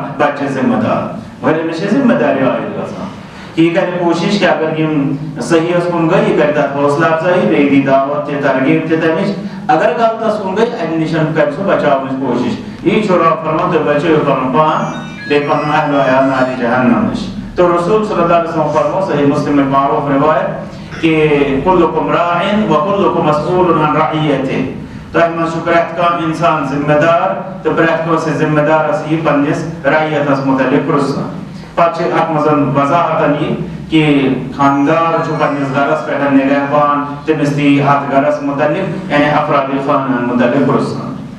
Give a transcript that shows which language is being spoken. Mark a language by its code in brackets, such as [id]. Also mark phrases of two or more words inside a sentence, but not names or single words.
[ks] بچہِ ذمہٕ دار مگر أمِس چھِ ذمہٕ دٲری عٲید گژھان کہ یہِ کرِ کوٗشش کہ اگر یِم صحیحس کُن گٔے یہِ کرِ تتھ حوصلہٕ افزٲیی بیٚیہِ دی دعوت تہِ ترغیٖب تہِ تمِچ اگر غلطس کُن گٔے امہِ نِش کرِ سُہ بچاونٕچ کوٗشش یی چھُ رۄب فرمان تُہۍ بچٲیِو پنُن پان بیٚیہِ پنُن اہل و عیال نارِ جہنم نِش تو رسول [ar] صلی اللہ علیہ وسلم [ks] فرمو صحیح مسلم [ur] میں معروف روایت [ks] کہ [ar] کلکم راعٍ وکلکم مسئول عن رعیتہ [ks] تۄہہِ منٛز چھُ پرٛٮ۪تھ کانٛہہ اِنسان ذمہٕ دار تہٕ پرٛٮ۪تھ کٲنٛسہِ ذمہٕ دارس یی پننِس رعیتس متعلق پرژھنہٕ پتہٕ چھِ اتھ منٛز وضاحتن یہِ کہ خانٛدار چھُ پننِس گرس پٮ۪ٹھ نگہبان تٔمِس تہِ یی اتھ گرس متعلق یعنی افرادِ خانہن متعلق پرژھنہٕ